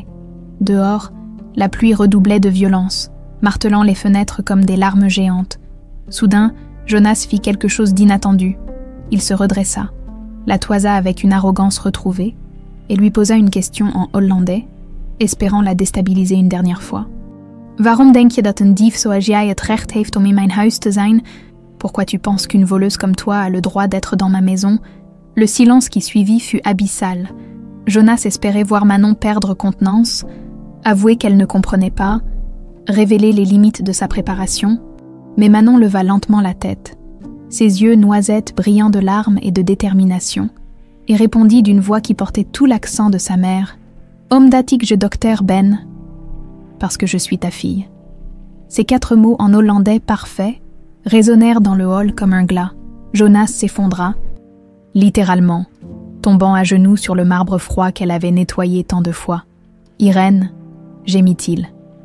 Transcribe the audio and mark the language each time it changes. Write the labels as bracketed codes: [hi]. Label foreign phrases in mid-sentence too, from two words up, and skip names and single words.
[fr] Dehors, la pluie redoublait de violence, martelant les fenêtres comme des larmes géantes. Soudain, Jonas fit quelque chose d'inattendu. Il se redressa, la toisa avec une arrogance retrouvée, et lui posa une question en hollandais, espérant la déstabiliser une dernière fois. [nl] « Waarom denk je dat een dief zoals jij het recht heeft om in mijn huis te zijn? [fr] Pourquoi tu penses qu'une voleuse comme toi a le droit d'être dans ma maison ?» Le silence qui suivit fut abyssal. Jonas espérait voir Manon perdre contenance, avouer qu'elle ne comprenait pas, révéler les limites de sa préparation, mais Manon leva lentement la tête, ses yeux noisettes brillants de larmes et de détermination, et répondit d'une voix qui portait tout l'accent de sa mère. [nl] « Omdat ik je dokter ben » [fr] parce que je suis ta fille. Ces 4 mots en hollandais parfait résonnèrent dans le hall comme un glas. Jonas s'effondra, littéralement, tombant à genoux sur le marbre froid qu'elle avait nettoyé tant de fois. « Irène » gémit-il.